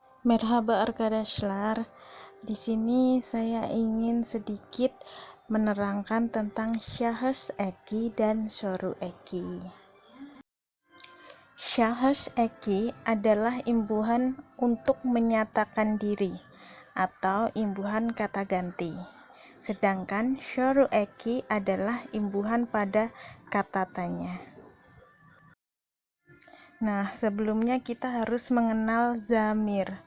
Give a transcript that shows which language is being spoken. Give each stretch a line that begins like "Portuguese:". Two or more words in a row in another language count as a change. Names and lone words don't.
Turkish: Merhaba arkadaşlar.
Indonesian: Di sini saya ingin sedikit menerangkan tentang
Turkish: şahıs eki
Indonesian: dan
Turkish: soru eki. Şahıs eki
Indonesian: adalah imbuhan untuk menyatakan diri atau imbuhan kata ganti. Sedangkan
Turkish: soru eki
Indonesian: adalah imbuhan pada kata tanya. Nah, sebelumnya kita harus mengenal zamir.